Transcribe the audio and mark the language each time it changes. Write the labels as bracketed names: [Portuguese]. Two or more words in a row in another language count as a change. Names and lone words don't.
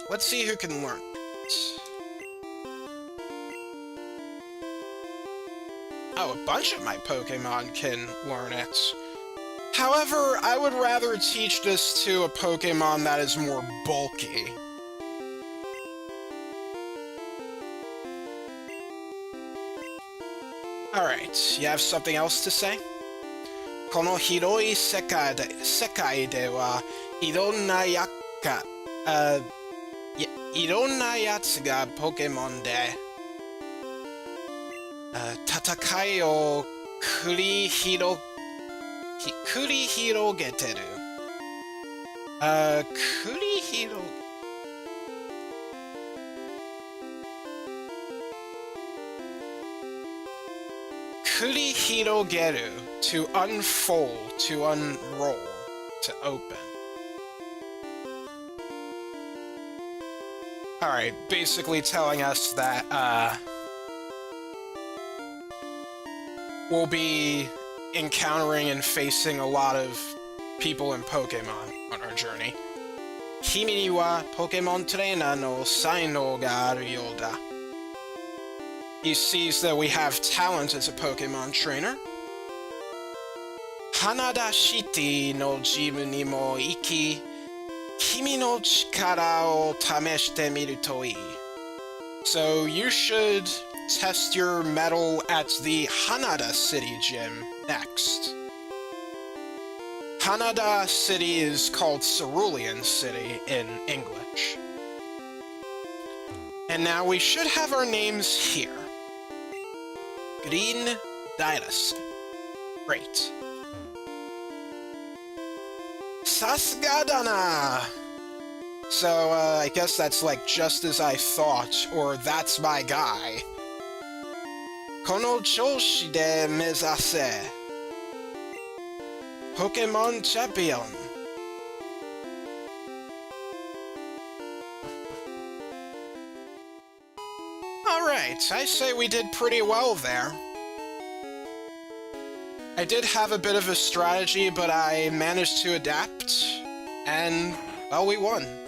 [English] Let's see who can learn it. Oh, a bunch of my Pokemon can learn it. However, I would rather teach this to a Pokemon that is more bulky. Alright, you have something else to say? [Japanese] この広い世界ではいろんな奴がポケモンで戦いを繰り広げてる. 繰り広げる, [English] to unfold, to unroll, to open. Alright, basically telling us that, we'll be encountering and facing a lot of people in Pokemon on our journey. [Japanese] 君には [English] Pokemon trainer [Japanese] の才能があるようだ. [English] He sees that we have talent as a Pokemon trainer. [Japanese] ハナダシティのジムにも行き君の力を試してみるといい. [English] So you should test your mettle at the Hanada City Gym next. Hanada City is called Cerulean City in English. And now we should have our names here. Green Dairas. [Japanese] Great. さすがだな! [English] So, I guess that's like just as I thought, or that's my guy. [Japanese] この調子で目指せ. [English] Pokémon Champion. Alright, I say we did pretty well there. I did have a bit of a strategy, but I managed to adapt, and, well, we won.